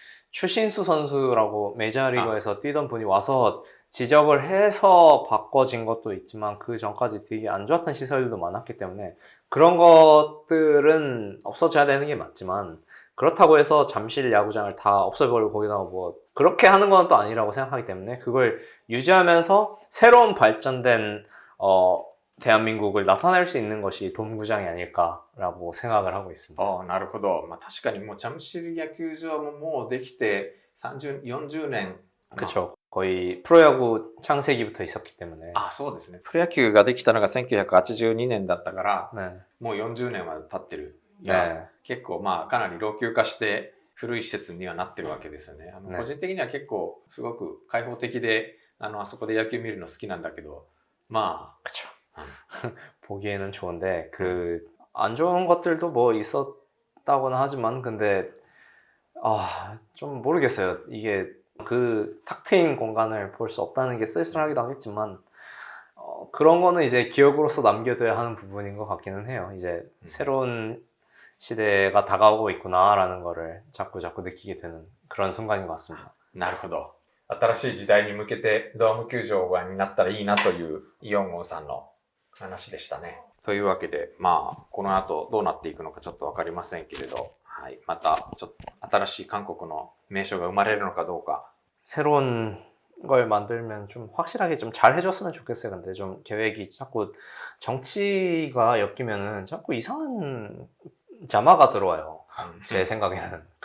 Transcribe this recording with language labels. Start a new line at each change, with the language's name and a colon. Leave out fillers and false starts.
Korean: 추신수 선수라고 메이저리거에서 뛰던 분이 와서 지적을 해서 바꿔진 것도 있지만 그 전까지 되게 안 좋았던 시설들도 많았기 때문에 그런 것들은 없어져야 되는 게 맞지만 그렇다고 해서 잠실 야구장을 다 없애버리고 거기다가 뭐 그렇게 하는 건 또 아니라고 생각하기 때문에 그걸 유지하면서 새로운 발전된 대한민국을 나타낼 수 있는 것이 돔구장이 아닐까라고 생각을 하고 있습니다.
Japanese: なるほど。まあ確かにもう잠실野球場ももうできて30、40年。
Korean: 그렇죠. 거의 프로야구 창세기부터 있었기 때문에.
Japanese: そうですね。プロ野球ができたのが1982年だったから、
Korean: 네.
Japanese: もう40年は経ってる。
Korean: 네.
Japanese: 結構まあかなり老朽化して古い施設にはなってるわけですよね。ね。個人的には結構すごく開放的で、あそこで野球見るの好きなんだけど、まあ。
Korean: 그쵸. 보기에는 좋은데 안 좋은 것들도 뭐 있었다고는 하지만 근데 좀 모르겠어요. 이게 탁 트인 공간을 볼 수 없다는 게 쓸쓸하기도 하겠지만 그런 거는 이제 기억으로서 남겨둬야 하는 부분인 것 같기는 해요. 이제 새로운 시대가 다가오고 있구나라는 거를 자꾸 느끼게 되는 그런 순간인 것 같습니다.
Japanese: なるほど。新しい時代に向けてドーム球場になったらいいなというイオンゴンさんの話でしたね。というわけで、まあこの後どうなっていくのかちょっとわかりませんけれど、はい、またちょっと新しい韓国の名所が生まれるのかどうか。
Korean: 새로운 걸 만들면 좀 확실하게 좀 잘 해줬으면 좋겠어요. 근데 좀 계획이 자꾸 정치가 엮이면은 자꾸 이상한 자마가 들어와요. 제 생각에는.